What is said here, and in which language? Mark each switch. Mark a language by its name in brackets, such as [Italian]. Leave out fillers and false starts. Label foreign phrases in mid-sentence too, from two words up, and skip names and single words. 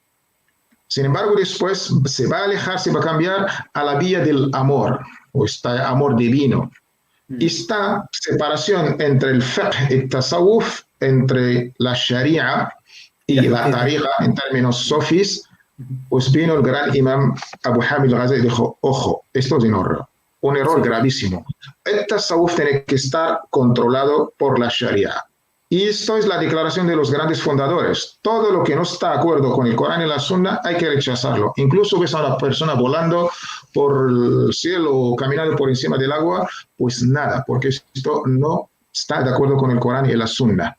[Spanish] Sin embargo, después se va a alejar, se va a cambiar a la vía del amor, o este amor divino. Esta separación entre el fiqh y el tasawuf, entre la sharia y la tariqa en términos sofis, pues vino el gran imam Abu Hamid al-Ghazali y dijo, ojo, esto es un error gravísimo. El tasawuf tiene que estar controlado por la sharia. Y esto es la declaración de los grandes fundadores. Todo lo que no está de acuerdo con el Corán y la Sunna hay que rechazarlo. Incluso ves a una persona volando por el cielo o caminando por encima del agua, pues nada, porque esto no está de acuerdo con el Corán y la Sunna.